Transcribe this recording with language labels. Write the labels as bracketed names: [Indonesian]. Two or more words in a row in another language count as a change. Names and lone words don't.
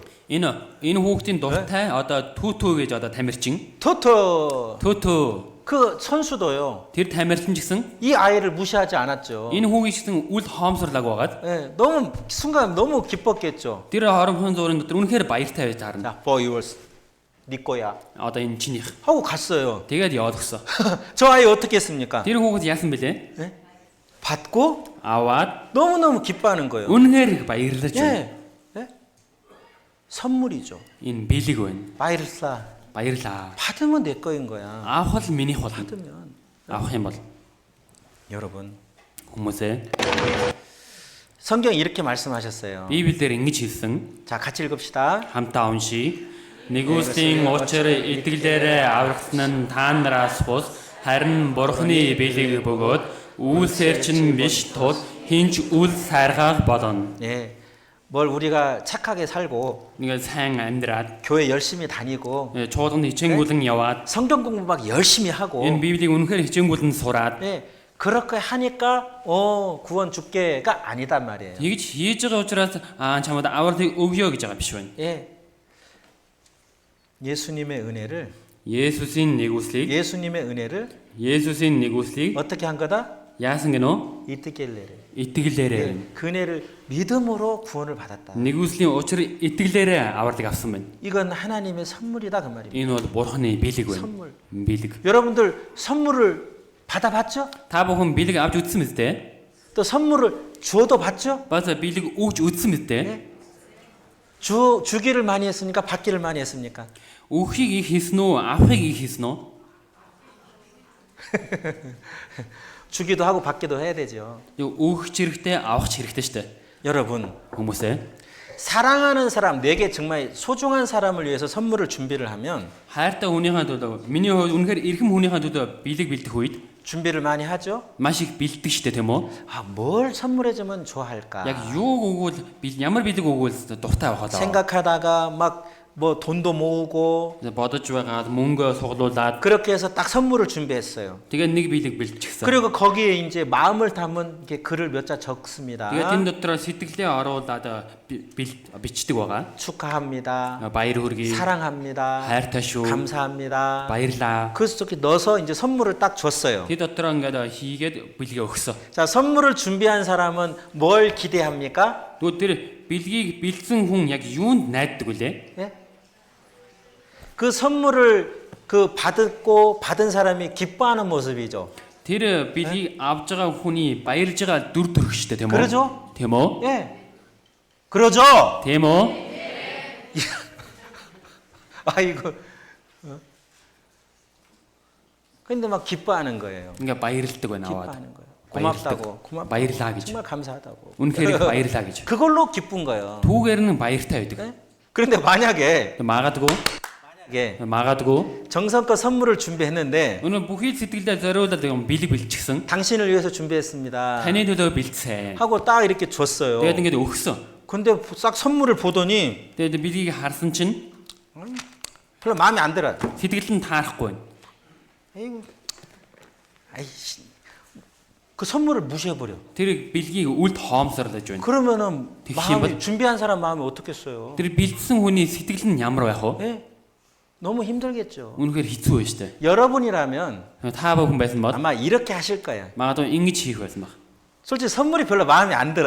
[Mongolian] Энэ хүүхдийн дуртай одоо Түтү гэж одоо тамирчин. [Korean] 투투. [Mongolian] Түтү [Korean] 그 선수도요. [Mongolian] тэр тамирчин ч гэсэн [Korean] 이 아이를 무시하지 않았죠. [Mongolian] энэ хүүгийн гэсэн үл хоомсорлаг байгаад [Korean] 예, 너무 순간 너무 기뻤겠죠. [Mongolian] тэр хоромхон зуурын дотор үнэхээр баяртай байж таарна. [Korean] 자, [English] for yours. [Korean] 네 거야. [Mongolian] Одоо энэ чинийх. [Korean] 하고 갔어요. [Mongolian] Тэгээд явуулсан. [Korean] 저 아이 어떻게 했습니까? [Mongolian] Тэр хүүхэд яасан бэлээ? [Korean] 예? 받고 [Mongolian] Аваад [Korean] 너무너무 기뻐하는 거예요. [Mongolian] үнэхээр баярлаж байна. [Korean] 예. 예? 선물이죠. [Mongolian] Энэ бэлэг байна. 바이르사. Баярлаа. [Korean] 받으면 내 거인 거야. [Mongolian] Авах л минийх бол. [Korean] 받으면. [Mongolian] Авах юм бол [Korean] 여러분, [Mongolian] хүмүүсээ [Korean] 성경 이렇게 말씀하셨어요. [Mongolian] Библиэлд ингэж хэлсэн. [Korean] 자, 같이 읽읍시다. [Mongolian] Хамтаа уншия. Нэгүслийн учир итгэлээрээ аврагдсан нь та нараас бус харин Бурхны бэлэг бөгөөд үйлсээр чинь биш тул хинч үл сайргаах болно. [Korean] 예. 뭘 우리가 착하게 살고 [Mongolian] Ингээд сайн амьдраад [Korean] 교회 열심히 다니고 [Mongolian] чуулганд хичээнгүүлэн яваад [Korean] 성경 공부 막 열심히 하고 [Mongolian] энэ Библийг үнэхээр хичээнгүүлэн сураад [Korean] 예. 그렇게 하니까 구원 줄게가 아니단 말이에요. [Mongolian] тэгж хийж байгаа учраас чамд авралыг өгье гэж байгаа биш байна. [Korean] 예. 예수님의 은혜를 [Mongolian] Есүсийн нэгүслийг [Korean] 예수님의 은혜를 어떻게 한 거다? [Mongolian] яасан гэнэ? 이뜨길래래. Итгэлээрээ. [Korean] 그 은혜를 믿음으로 구원을 받았다. [Mongolian] Нэгүслийн учир итгэлээрээ авралыг авсан байна. [Korean] 이건 하나님의 선물이다 그 말입니다. [Mongolian] Энэ бол Бурхны бэлэг байна. [Korean] 선물. [Mongolian] Бэлэг. [Korean] 여러분들 선물을 받아봤죠? [Mongolian] Та бүхэн бэлэг авч үзсэн мэт те? [Korean] 또 선물을 주어도 봤죠? [Mongolian] Бас бэлэг өгч үзсэн мэт те? [Korean] 주기를 많이 했습니까? 받기를 많이 했습니까? [Mongolian] Өгөхийг их хийсэн үү? Авахыг их хийсэн үү? [Korean] 주기도 하고 받기도 해야 되죠. [Mongolian] Өгөх ч хэрэгтэй, авах ч хэрэгтэй штэ. [Korean] 여러분, [Mongolian] Хүмүүсээ [Korean] 사랑하는 사람, 내게 정말 소중한 사람을 위해서 선물을 준비를 하면 [Mongolian] хайртай хүнийхээ төлөө миний хувьд үнэхээр эрхэм хүнийхээ төлөө бэлэг бэлдэх үед [Korean] 준비를 많이 하죠. [Mongolian] маш их бэлддэг штэ тийм үү? [Korean] 뭘 선물해주면 좋아할까? [Mongolian] Яг юу өгвөл ямар бэлэг өгвөл дуртай байх вэ? [Korean] 생각하다가 막 뭐 돈도 모으고 [Mongolian] бодож байгаад мөнгө суглуулад [Korean] 그렇게 해서 딱 선물을 준비했어요. [Mongolian] тэгээ нэг бэлэг бэлдчихсэн. [Korean] 그리고 거기에 이제 마음을 담은 이렇게 글을 몇 자 적습니다. [Mongolian] тэгээ тэн дотор сэтгэлээ оруулаад бичдэг байгаа. [Korean] 축하합니다. [Mongolian] баяр хүргэе. [Korean] 사랑합니다. [Mongolian] хайртай шүү. [Korean] 감사합니다. [Mongolian] баярлаа. [Korean] 그래서 이렇게 넣어서 이제 선물을 딱 줬어요. [Mongolian] 그 дотор ингээд хийгээд бэлгээ өгсөн. [Korean] 자, 선물을 준비한 사람은 뭘 기대합니까? [Mongolian] Тэгвэл тэр бэлгийг бэлдсэн хүн яг юунд найддаг вүлээ? [Korean] 예? 그 선물을 받은 사람이 기뻐하는 모습이죠. [Mongolian] Тэр бэлгийг авж байгаа хүний баярлж байгаа дүр төрх штэ тийм үү? [Korean] 그러죠? [Mongolian] Тийм үү? [Korean] 예. 그러죠? [Mongolian] Тийм үү? [Korean] 아이고. 근데 막 기뻐하는 거예요. [Mongolian] ингээ баярлдаг байна аваад. [Korean] 기뻐하는 거예요. 고맙다고. [Mongolian] баярлаа гэж. [Korean] 정말 감사하다고. [Mongolian] үнэхээр баярлаа гэж. [Korean] 그걸로 기쁜 거예요. [Mongolian] түүгээр нь баяртай байдаг. [Korean] 예? 그런데 만약에 [Mongolian] магадгүй [Korean] 정성껏 선물을 준비했는데 [Mongolian] өнөө бүхий сэтгэлдээ зориулаад юм бэлэг бэлчихсэн. [Korean] 당신을 위해서 준비했습니다. [Mongolian] Таны төлөө бэлдсэн. [Korean] 하고 딱 이렇게 줬어요. [Mongolian] Тэгээд ингээд өгсөн. [Korean] 근데 싹 선물을 보더니 [Mongolian] Тэгээд бэлгийг харсан чинь [Korean] 별로 마음에 안 들어요. [Mongolian] сэтгэл нь таарахгүй байна. [Korean] 에이구, 아이씨, 그 선물을 무시해버려. [Mongolian] Тэр бэлгийг үлд хоомсорлож байна. [Korean] 그러면은 [Mongolian] тэгэх юм бол [Korean] 마음이 준비한 사람 마음이 어떻겠어요? [Mongolian] тэр бэлдсэн хүний сэтгэл нь ямар байх вэ? [Korean] 예? 너무 힘들겠죠. [Mongolian] Үнэхээр хэцүү байна шүү дээ. [Korean] 여러분이라면 [Mongolian] Та бүхэн байсан бол [Korean] 아마 이렇게 하실 거예요. [Mongolian] магадгүй ингэж хийх байсан баг. [Korean] 솔직히 선물이 별로 마음에 안 들어.